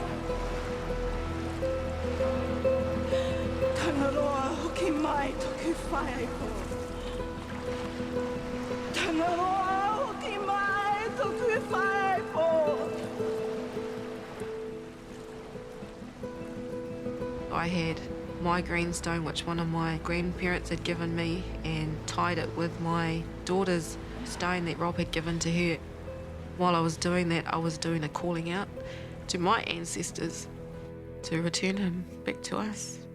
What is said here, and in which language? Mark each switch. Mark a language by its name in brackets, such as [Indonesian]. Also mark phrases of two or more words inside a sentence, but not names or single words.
[Māori] Tangaroa hoki mai toku whaia ko. Tangaroa hoki mai toku whaia ko. [English] I had my greenstone, which one of my grandparents had given me, and tied it with my daughter's stone that Rob had given to her. While I was doing that, I was doing a calling out to my ancestors to return him back to us.